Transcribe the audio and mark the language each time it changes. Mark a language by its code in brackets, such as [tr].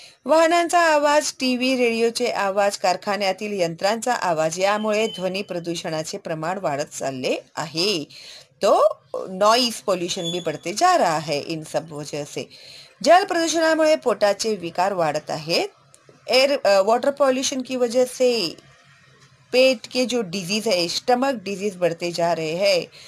[mr] वाहनांचा आवाज, टीव्ही, रेडिओचे आवाज, कारखान्यातील यंत्रांचा आवाज यामुळे ध्वनी प्रदूषणाचे प्रमाण वाढत चालले आहे. [hi] तो नॉइस पोल्यूशन भी बढ़ते जा रहा है इन सब वजह से. [mr] जल प्रदूषणामुळे पोटाचे विकार वाढत आहेत. [hi] एयर वाटर पॉल्यूशन की वजह से पेट के जो डिजीज है, स्टमक डिजीज बढ़ते जा रहे हैं.